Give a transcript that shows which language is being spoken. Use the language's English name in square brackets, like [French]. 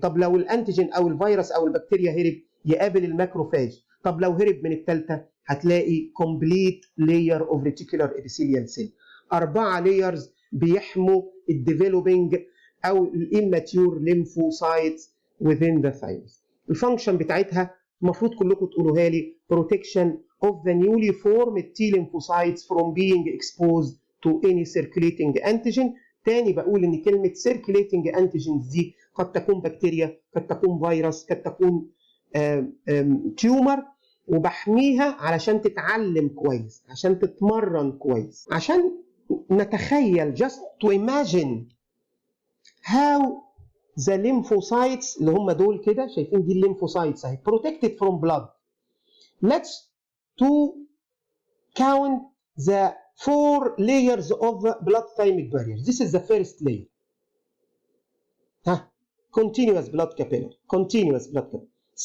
[Arabic] طب لو الانتيجين او الفيروس او البكتيريا هرب يقابل الماكروفاج. طب لو هرب من الثالثه هتلاقي كومبليت لاير اوف ريتيكولار ابيثيليال سيل. [English] 4 layers [Arabic] بيحموا [English] الديفلوبينج او الاماتيور ليمفوسايتس within the thymus. الفانكشن [Arabic] بتاعتها المفروض كلكم تقولوها لي: [English] protection of the newly formed T lymphocytes from being exposed to any circulating antigen. [Arabic] تاني بقول ان كلمة circulating antigens دي قد تكون بكتيريا، قد تكون فيروس، قد تكون تيومر، وبحميها علشان تتعلم كويس، عشان تتمرن كويس، عشان نتخيل [English] just to imagine how the lymphocytes [Arabic] اللي هم دول كده، شايفين دي الليمفوسايتس اهي [English] protected from blood. Let's to count the 4 layers of blood thymic barriers. This is the first layer. Continuous blood capillary. Continuous blood capillary.